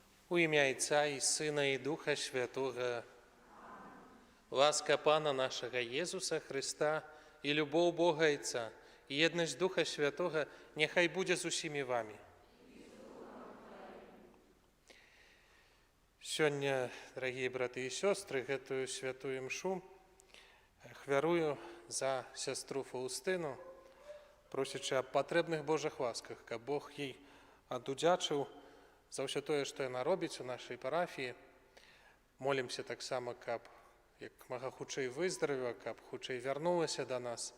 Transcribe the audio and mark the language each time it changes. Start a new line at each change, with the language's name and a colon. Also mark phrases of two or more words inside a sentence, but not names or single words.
Ukrainian: У ім'я Отця і Сина, і Духа Святого. Ласка Пана нашого Єсуса Христа, і любов Бога Отця, і єдність Духа Святого, нехай буде з усіми вами. Сьогодні, дорогі брати і сестри,
Belarusian: гэтую святую мшу хвярую за сестру Фаустину, просячи аб патрэбных Божых ласках, каб Бог їй адудзячыў за ўсё тое, што яна робіць у нашай парафіі. Молімся таксама, каб як мага хутчэй выздаравіла, каб хутчэй вярнулася да нас.